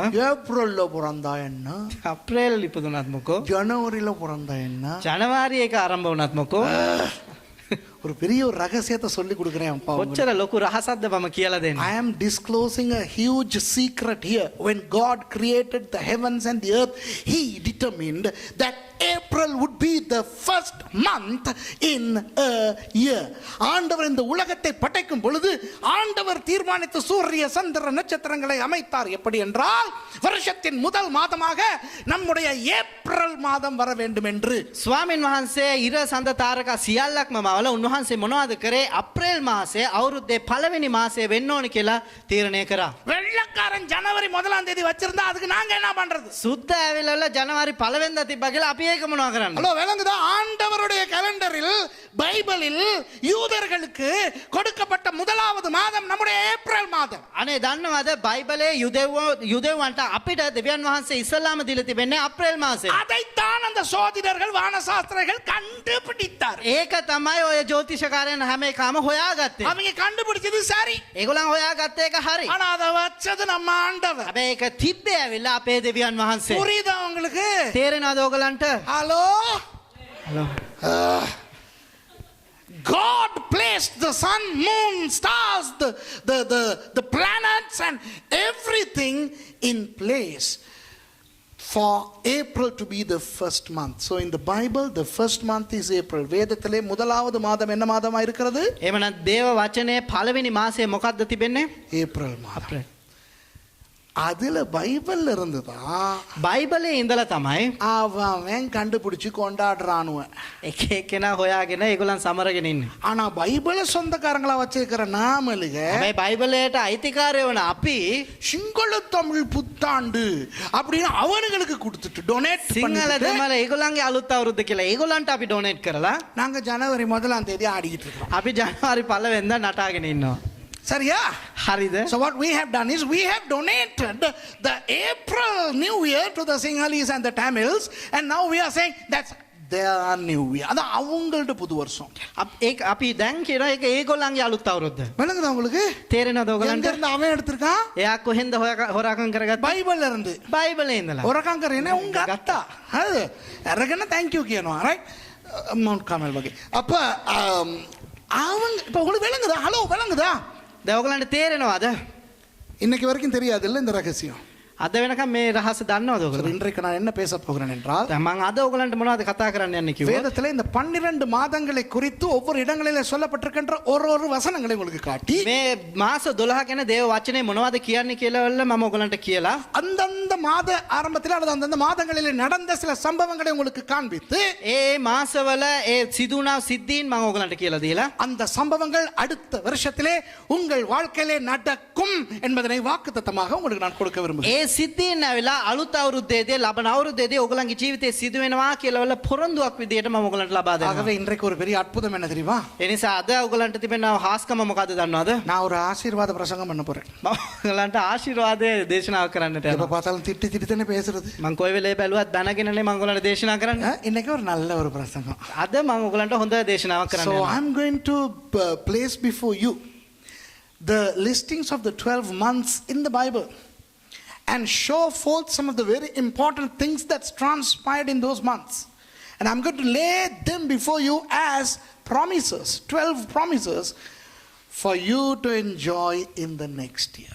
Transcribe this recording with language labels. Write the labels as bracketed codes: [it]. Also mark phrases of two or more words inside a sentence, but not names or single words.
[ta] ஏப்ரல்ல பிறந்தா என்ன, [si] අප්‍රේල් ඉපදුනත් මොකෝ, [ta] ஜனவரியில பிறந்தா என்ன, [si] ජනවාරි එක ආරම්භ වුණත් මොකෝ, [ta] ஒரு பெரிய ஒரு ரகசியத்தை சொல்லி கொடுக்குறேன் அப்பா உங்களுக்கு. [si] කොච්චර ලොකු රහසක්ද මම කියලා දෙන්නේ. [en] I am disclosing a huge secret here. When God created the heavens and the earth, He determined that April would be the first month in a year. [ta] ஆண்டவர் இந்த உலகத்தை படைக்கும் பொழுது ஆண்டவர் தீர்மானித்த சூரிய சந்திர நட்சத்திரங்களை அமைத்தார். எப்படி என்றால் வருஷத்தின் முதல் மாதமாக நம்முடைய ஏப்ரல் மாதம் வர வேண்டும் என்று. [si] ස්වාමීන් වහන්සේ ඉර සඳ තාරකා සියල්ලක්ම මවල උන්වහන්සේ මොනවද කරේ? අප්‍රේල් මාසේ අවුරුද්දේ පළවෙනි මාසේ වෙන්න ඕන කියලා තීරණය කරා. [ta] வெள்ளக்காரன் ஜனவரி 1ஆம் தேதி வச்சிருந்தா அதுக்கு நாங்க என்ன பண்றது? [si] සුද්ද ඇවිල්ලා ජනවාරි 1 වෙනිදා තිබ්බා කියලා අපි ඒක මොනවා කරන්නේ? [ta] ஹலோ விளங்குதா? ஆண்டவருடைய கலண்டரில் பைபிளில் யூதர்களுக்கு கொடுக்கப்பட்ட முதலாவது மாதம் நம்முடைய ஏப்ரல் மாதம். [si] අනේ දන්නවද බයිබලයේ යුදෙව්වන්ට අපිට දෙවියන් වහන්සේ ඉස්සලාම දීලා තිබෙන්නේ අප්‍රේල් මාසේ. [ta] அதைத்தான் அந்த சோதிடர்கள் வானசாஸ்திரர்கள் கண்டுபிடித்தார். [si] ඒක තමයි ඔය ජ්‍යොතිෂකාරයන් හැම එකම හොයාගත්තේ. [ta] அவங்க கண்டுபிடிச்சது சரி. [si] ඒගොල්ලන් හොයාගත්ත එක හරි. [ta] ஆனா அதை வச்சது நம்ம ஆண்டவர். [si] හැබැයි ඒක තිබ්බේ ඇවිල්ලා අපේ දෙවියන් වහන්සේ. [ta] புரியுதா உங்களுக்கு? [si] තේරෙනවද ඔයගලන්ට? [ta] ஹலோ. [si] හලෝ. [en] God placed the sun, moon, stars, the planets and everything in place for April to be the first month. So in the Bible, the first month is April. [ta] வேதத்திலே முதலாவது மாதம் என்ன மாதமா இருக்கிறது? [si] එහෙමනම් දේව වචනේ පළවෙනි මාසයේ මොකක්ද තිබෙන්නේ? [ta] ஏப்ரல் மாதம். அதுல பைபிள்ல இருந்துதான் [si] බයිබලයේ ඉඳලා තමයි [ta] அவன் கண்டுபிடிச்சு கொண்டாடுறானுவன். [si] එක එකනා හොයාගෙන ඒගොල්ලන් සමරගෙන ඉන්නේ. [ta] ஆனா பைபிள சொந்தக்காரங்களா வச்சிருக்கிற நாமளுக [si] හැබැයි බයිබලයට අයිතිකාරය වන අපි [ta] சிங்கள தமிழ் புத்தாண்டு அப்படின்னு அவனுங்களுக்கு கொடுத்துட்டு டொனேட் [si] සිංහල දෙමළ ඒගොල්ලන්ගේ අලුත් අවුරුද්ද කියලා ඒගොල්ලන්ට අපි ඩොනේට් කරලා [ta] நாங்க ஜனவரி 1ஆம் தேதி ஆடிக்கிட்டு இருக்கோம். [si] අපි ජනවාරි 1 වෙනිදා නටාගෙන ඉන්නවා. [ta] சரியா? [si] හරිද? [en] So what we have done is we have donated the April New Year to the Sinhalese and the Tamils, and now we are saying that's their New Year. [ta] அது அவங்களோட புது வருஷம். [si] ඒක අපි දැන් කියන එක ඒගොල්ලන්ගේ අලුත් අවුරුද්ද. [ta] விளங்குதா உங்களுக்கு? [si] තේරෙනවද [ta] எங்க [si] ඔයගලන්ට? [ta] இருந்து அவன் எடுத்திருக்கான்? [si] එයා කොහෙන්ද හොරාකම් කරගත්තේ? [ta] பைபிள்ல இருந்து. [si] බයිබලේ ඉඳලා. හොරකම් කරේ [ta] உங்க அத்தா. அது அரகன [en] thank you [ta] කියනවා. right? மவுண்ட் கார்மல் வகை. அப்ப அவங்க இப்ப உங்களுக்கு விளங்குதா? ஹலோ விளங்குதா? [si] දැන් ඔයගලන්ට තේරෙනවද? [ta] இன்னைக்கு வரைக்கும் தெரியாது இல்ல இந்த ரகசியம். [si] අද වෙනකම් මේ රහස දන්නවද [ta] சரி, [si] ඔයගලන්ට? [ta] இன்றைக்கு நான் என்ன பேச போகிறேன் என்றால் [si] දැන් මම අද ඔයගලන්ට මොනවද කතා කරන්න යන්නේ කිව්වොත් [ta] வேதத்திலே இந்த 12 மாதங்களை குறித்து ஒவ்வொரு இடங்களிலே சொல்லப்பட்டிருக்கின்ற ஒரு வசனங்களை உங்களுக்கு காட்டி [si] මේ මාස 12 ගැන දේව වචනේ මොනවද කියන්නේ කියලා මම ඔයගලන්ට කියලා [ta] அந்தந்த மாத ஆரம்பத்தில் அல்லது அந்தந்த மாதங்களிலே நடந்த சில சம்பவங்களை உங்களுக்கு காண்பித்து [si] ඒ මාසවල ඒ සිදුණා සිද්ධීන් මම ඔයගලන්ට කියලා දීලා [ta] அந்த சம்பவங்கள் அடுத்த வருஷத்திலே உங்கள் வாழ்க்கையிலே நடக்கும் என்பதனை வாக்குத்தத்தமாக உங்களுக்கு நான் கொடுக்க விரும்புகிறேன். [si] ඒ සිද්ධීන් ඇවිලා අලුත් අවුරුද්දේදී ලබන අවුරුද්දේදී ඔයගලන්ගේ ජීවිතේ සිදු වෙනවා කියලා වල පොරොන්දුවක් විදියට මම ඔයගලන්ට ලබා දෙනවා. [ta] ஆகவே இன்றைக்கு ஒரு பெரிய அற்புதம் என்ன தெரியுமா? [si] ඒ නිසා අද ඔයගලන්ට තිබෙන හාස්කම මොකද්ද දන්නවද? [ta] நான் ஒரு ஆசீர்வாத பிரசங்கம் பண்ண போறேன். [si] මම ඔයගලන්ට ආශිර්වාදයේ දේශනාව කරන්නට [ta] எப்ப [si] යනවා. [ta] பார்த்தாலும் திட்டி தானே பேசுறது. [si] මම කොයි වෙලේ බැලුවත් බනගෙනනේ මම ඔයගලන්ට දේශනා කරන්නේ. [ta] இன்னைக்கு ஒரு நல்ல ஒரு பிரசங்கம். [si] අද මම ඔයගලන්ට හොඳ දේශනාවක් කරන්න So යනවා. [en] I'm going to place before you the listings of the 12 months in the Bible and show forth some of the very important things that's transpired in those months. And I'm going to lay them before you as promises, 12 promises for you to enjoy in the next year.